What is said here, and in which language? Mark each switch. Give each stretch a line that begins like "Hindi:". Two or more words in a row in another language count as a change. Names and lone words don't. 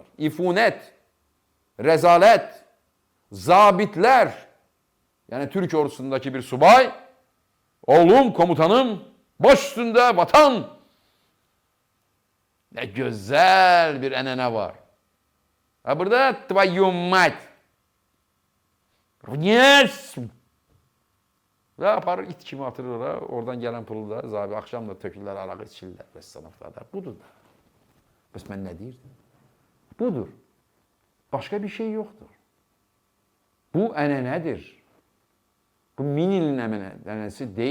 Azerbaijani: İfunət, rəzalət, zabitlər, yəni Türk ordusundakı bir subay, oğlum, komutanım, baş üstündə vatan.
Turkish: Ne güzel
Azerbaijani: bir ənənə var. Ha burada
Russian: твою мать. Вниз.
Azerbaijani: Və aparır it kimi atırır ora. Oradan gələn pulu da zabi axşam da tökürlər, arağı içirlər və sınıflarda. Budur da. Bəs mən nə deyirdim? Budur. Başqa bir şey yoxdur. Bu ənənədir. Bu 1000 ilin ənənəsi deyil.